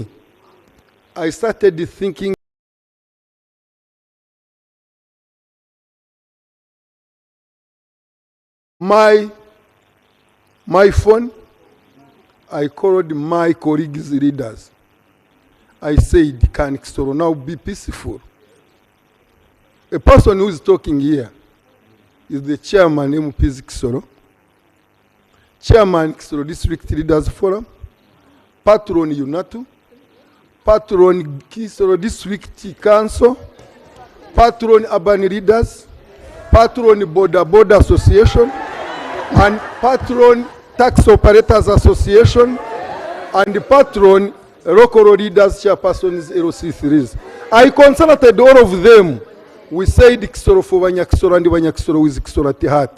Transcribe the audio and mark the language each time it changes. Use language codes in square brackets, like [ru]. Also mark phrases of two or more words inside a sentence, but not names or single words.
[en] I started thinking my phone, I called my colleagues leaders. I said, can Kisoro now be peaceful? A person who is talking here is the chairman MPs Kisoro, chairman Kisoro District Leaders Forum, patron UNATU, patron Kisoro District Council, patron urban leaders, patron Border Association, and patron Tax Operators Association, and patron local leaders chairpersons LC3s. I consulted all of them. We said Kisoro for Banyakisoro and Banyakisoro with Kisoro Tihati.